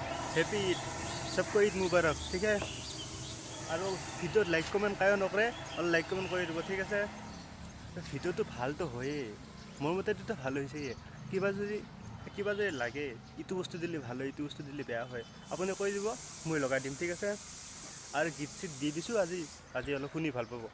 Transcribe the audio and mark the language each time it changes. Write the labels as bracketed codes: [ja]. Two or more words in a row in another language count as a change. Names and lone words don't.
[hi] हैप्पी ईद, सबको ईद मुबारक। ठीक है, और [as] ভিডিঅ'ত [en] like comment [as] কায়ো নকৰে, অলপ [en] like comment [as] কৰি দিব। ঠিক আছে, ভিডিঅ'টো ভালতো হয়েই, মোৰ মতেতো ভাল হৈছেই। কিবা যদি লাগে, ইটো বস্তু দিলে ভাল হয়, ইটো বস্তু দিলে বেয়া হয়, আপুনি কৈ দিব, মই লগাই দিম। ঠিক আছে, আৰু গীত চিট দি দিছোঁ আজি অলপ শুনি ভাল পাব।